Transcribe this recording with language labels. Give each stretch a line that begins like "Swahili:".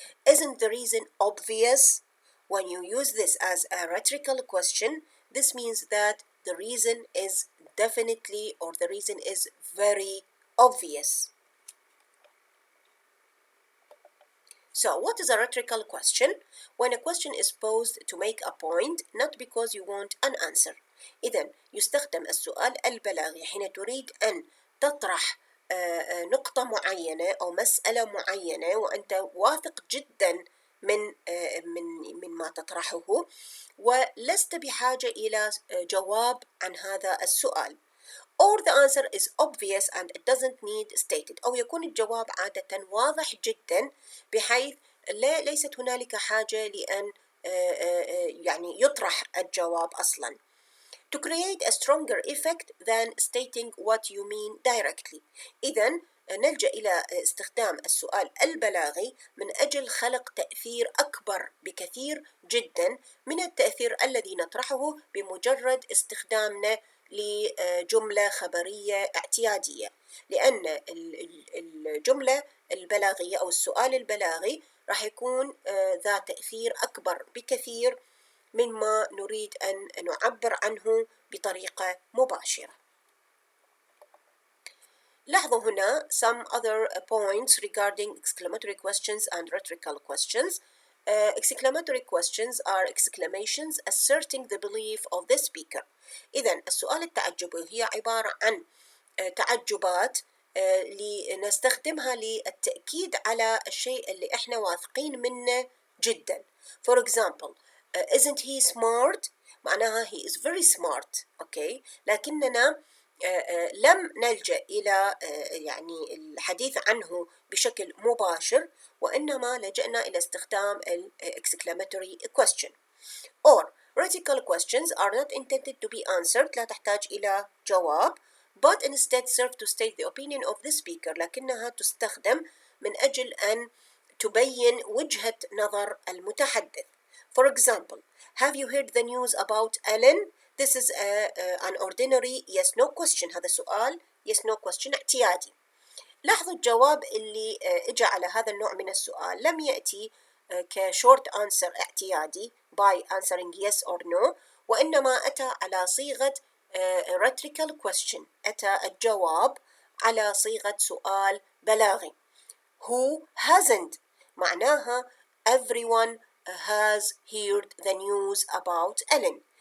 English: Isn't the reason obvious? When you use this as a rhetorical question, this means that the reason is definitely, or the reason is very obvious. So, what is a rhetorical question? When a question is posed to make a point, not because you want an answer.
Arabic: إذن يستخدم السؤال البلاغي حين تريد أن تطرح نقطة معينة أو مسألة معينة وأنت واثق جدا من ما تطرحه ولست بحاجة إلى جواب عن هذا السؤال.
English: Or the answer is obvious and it doesn't need stated.
Arabic: أو يكون الجواب عادة واضح جدا بحيث ليست هنالك حاجة لأن يعني يطرح الجواب أصلا.
English: To create a stronger effect than stating what you mean directly.
Arabic: إذن نلجأ إلى استخدام السؤال البلاغي من أجل خلق تأثير أكبر بكثير جدا من التأثير الذي نطرحه بمجرد استخدامنا لجملة خبرية اعتيادية، لأن الجملة البلاغية أو السؤال البلاغي راح يكون ذا تأثير أكبر بكثير مما نريد أن نعبر عنه بطريقة مباشرة. لاحظوا هنا
English: some other points regarding exclamatory questions and rhetorical questions. Exclamatory questions are exclamations asserting the belief of the speaker.
Arabic: إذن السؤال التعجبي هي عبارة عن تعجبات لنستخدمها للتأكيد على الشيء اللي احنا واثقين منه جدا.
English: For example, isn't he smart؟
Arabic: معناها
English: he is very smart.
Arabic: اوكي، لكننا لم نلجأ إلى يعني الحديث عنه بشكل مباشر، وإنما لجأنا إلى استخدام ال
English: exclamatory question. Or rhetorical questions are not intended to be answered،
Arabic: لا تحتاج إلى جواب،
English: but instead serve to state the opinion of the speaker،
Arabic: لكنها تستخدم من أجل أن تبين وجهة نظر المتحدث.
English: For example, have you heard the news about Ellen؟ This is an ordinary yes no question.
Arabic: هذا سؤال
English: yes no question
Arabic: اعتيادي. لاحظوا الجواب اللي اجى على هذا النوع من السؤال لم يأتي كشورت
English: answer
Arabic: اعتيادي
English: by answering yes or no،
Arabic: وإنما أتى على صيغة
English: rhetorical question.
Arabic: أتى الجواب على صيغة سؤال بلاغي.
English: Who hasn't؟
Arabic: معناها
English: everyone has heard the news about Ellen.